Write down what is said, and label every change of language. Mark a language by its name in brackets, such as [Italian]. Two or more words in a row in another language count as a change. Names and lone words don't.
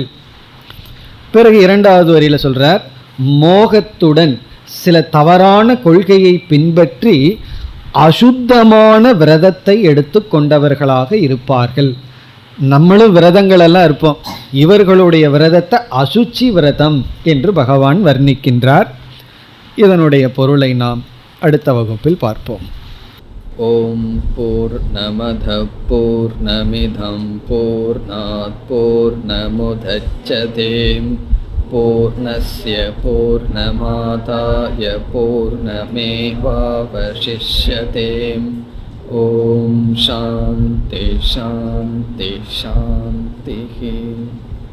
[Tamil] பிறகு 2வது வரியில் சொல்றார், மோகத்துடன் சில தவறான கொள்கையை பின்பற்றி அசுத்தமான விரதத்தை எடுத்து கொண்டவர்களாக இருப்பார்கள். நம்மளும் விரதங்கள் எல்லாம் இருப்போம். இவர்களுடைய விரதத்தை அசுச்சி விரதம் என்று பகவான் வர்ணிக்கின்றார். இதனுடைய பொருளை நாம் அடுத்த வகுப்பில் பார்ப்போம். [Sanskrit] ॐ पूर्णमद पूर्णमिदं पूर्णात् पूर्णमुदच्यते पूर्णस्य पूर्णमादाय पूर्णमेवावशिष्यते. ॐ शान्ति शान्ति शान्ति.